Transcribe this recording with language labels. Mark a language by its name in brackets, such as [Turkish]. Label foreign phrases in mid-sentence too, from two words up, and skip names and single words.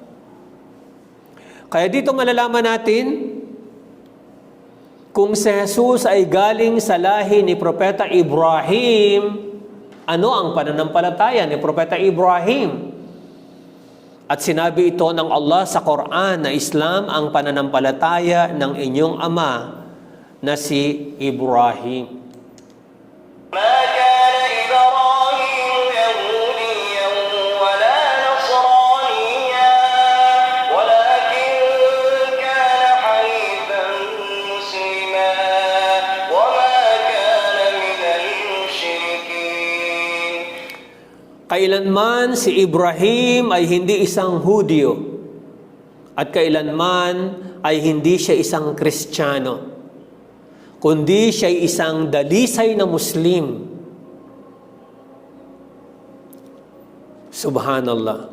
[Filipino] Kaya dito malalaman natin kung si Jesus ay galing sa lahi ni Propeta Ibrahim, ano ang pananampalataya ni Propeta Ibrahim? At sinabi ito ng Allah sa Quran na Islam ang pananampalataya ng inyong ama na si Ibrahim. [Arabic] ما كان إبراهيم يهوديا ولا نصرانيا ولكن كان حنيفا مسلما وما كان من المشركين. [Filipino] Kailanman si Ibrahim ay hindi isang Hudyo at kailanman ay hindi siya isang Kristiyano, kundi siya ay isang dalisay na Muslim. Subhanallah.